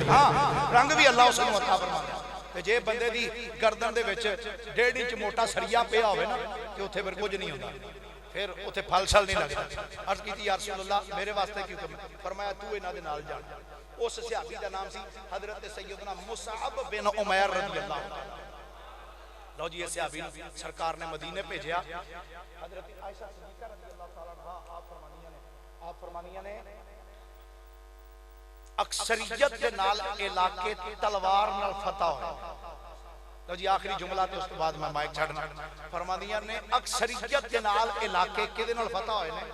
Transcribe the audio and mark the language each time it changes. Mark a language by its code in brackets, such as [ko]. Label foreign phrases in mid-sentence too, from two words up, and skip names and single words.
[pa] ہاں رنگ وی اللہ اس نوں عطا فرماندا۔ جے بندے دی گردن دے وچ 1.5 انچ موٹا سریا پیا ہووے نا تے اوتھے فیر کجھ نہیں ہوندا، فیر اوتھے پھل شل نہیں لگدا. عرض کیتی [ar] يا رسول الله [pa] میرے واسطے کیوں حکم؟ فرمایا تو انہاں دے نال جا. اس صحابی دا نام سی حضرت سیدنا مصعب بن عمیر [ar] رضي الله تعالى. [pa] لو جی اس صحابی نوں سرکار نے مدینے بھیجیا. حضرت عائشہ صدیقہ [ar] رضي الله تعالى عنها [pa] آپ فرماندیاں نے اکثریت دے نال علاقے تلوار نال فتح ہویا. تو جی آخری جملہ تے اس دے بعد میں مائیک چھڈنا. فرماندیاں نے اکثریت دے نال علاقے کیدے نال فتح ہوئے نے?